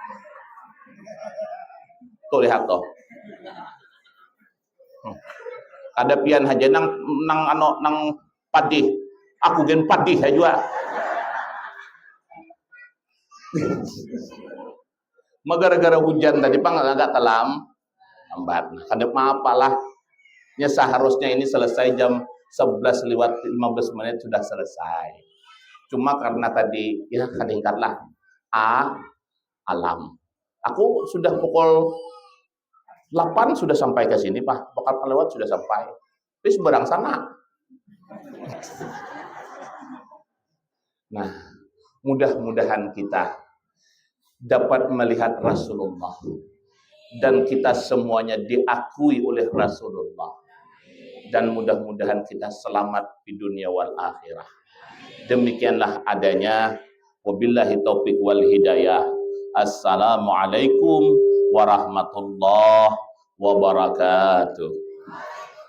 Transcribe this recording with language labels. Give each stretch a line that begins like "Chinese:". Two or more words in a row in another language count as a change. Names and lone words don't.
Banjar: Tuh lihat toh. Ada pian haja nang padih. Aku gen padih aja. Gara-gara hujan tadi pang agak lambat.
Indonesian: Kadang apalah. Ya seharusnya ini selesai jam 11 lewat 15 menit sudah selesai. Cuma karena tadi ya kadangkala alam. Aku sudah pukul 8 sudah sampai ke sini, Pak.
Banjar: Bakal lewat sudah sampai. Terus barang sana.
Indonesian: Nah, mudah-mudahan kita dapat melihat Rasulullah dan kita semuanya diakui oleh Rasulullah, dan mudah-mudahan kita selamat di
Arabic: دنيا والآخرة.
Indonesian: Demikianlah adanya.
Arabic: وبالله التوفيق والهداية. السلام عليكم ورحمة الله وبركاته.